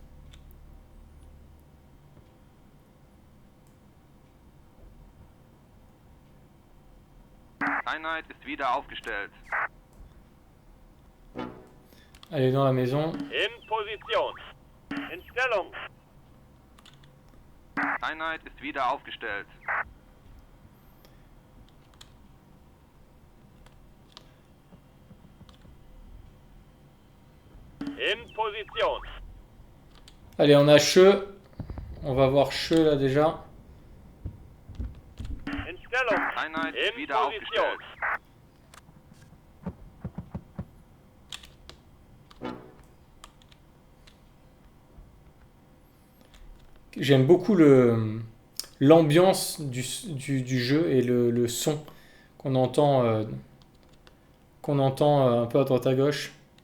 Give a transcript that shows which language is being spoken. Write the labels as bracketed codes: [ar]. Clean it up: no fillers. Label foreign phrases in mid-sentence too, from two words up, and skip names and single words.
[de] Einheit ist wieder aufgestellt. [fr] Allez, dans la maison. [de] In Position. In Stellung. Einheit ist wieder aufgestellt. In Position. [fr] Allez, on a Che. On va voir Che là déjà. [de] In Stellung. Einheit ist In wieder Position. aufgestellt. [fr] J'aime beaucoup l'ambiance du jeu et le son qu'on entend, un peu à droite à gauche.